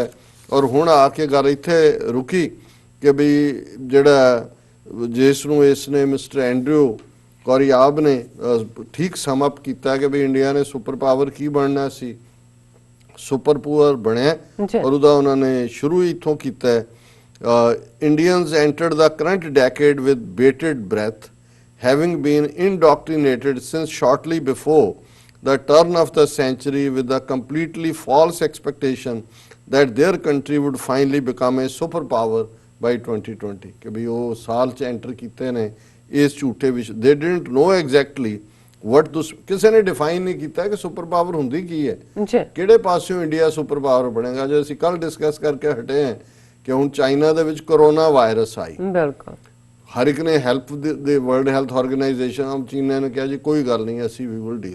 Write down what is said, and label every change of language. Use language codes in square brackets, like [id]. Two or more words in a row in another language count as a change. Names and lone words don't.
[pa] ਔਰ ਹੁਣ ਆ ਕੇ ਗੱਲ ਇੱਥੇ ਰੁਕੀ ਕਿ ਵੀ ਜਿਹੜਾ ਜਿਸ ਨੂੰ ਇਸ ਨੇ ਮਿਸਟਰ ਐਂਡਰਿਊ ਕੋਰੀਆਬ ਨੇ ਠੀਕ [en] sum up [pa] ਕੀਤਾ ਕਿ ਵੀ ਇੰਡੀਆ ਨੇ [en] super power [pa] ਕੀ ਬਣਨਾ ਸੀ, [en] super power [pa] ਬਣਿਆ ਔਰ ਉਹਦਾ ਉਹਨਾਂ ਨੇ ਸ਼ੁਰੂ ਹੀ ਇੱਥੋਂ ਕੀਤਾ ਹੈ। [en] Indians entered the current decade with bated breath, having been indoctrinated since shortly before the turn of the century with the completely false expectation that their country would finally become a superpower by 2020 [pa] ਕਿ ਵੀ ਉਹ ਸਾਲ 'ਚ ਐਂਟਰ ਕੀਤੇ ਨੇ ਇਸ ਝੂਠੇ ਵਿੱਚ। [en] they didn't know exactly what this, [pa] ਕਿਸੇ ਨੇ ਡਿਫਾਈਨ ਨਹੀਂ ਕੀਤਾ ਕਿ [en] super power [pa] ਹੁੰਦੀ ਕੀ ਹੈ, ਕਿਹੜੇ ਪਾਸਿਓਂ ਇੰਡੀਆ [en] super power [pa] ਬਣੇਗਾ। ਜੋ ਅਸੀਂ ਕੱਲ ਡਿਸਕਸ ਕਰਕੇ ਹਟੇ ਹਾਂ ਕਿ ਹੁਣ ਚਾਈਨਾ ਦੇ ਵਿੱਚ [en] corona virus [pa] ਆਈ, ਬਿਲਕੁਲ ਹਰ ਇੱਕ ਨੇ ਹੈਲਪ ਦੇ ਵਰਲਡ ਹੈਲਥ ਆਰਗੇਨਾਈਜੇਸ਼ਨ ਚੀਨ ਨੇ ਕਿਹਾ ਜੀ ਕੋਈ ਗੱਲ ਨਹੀਂ ਅਸੀਂ ਵੀ [en] will deal.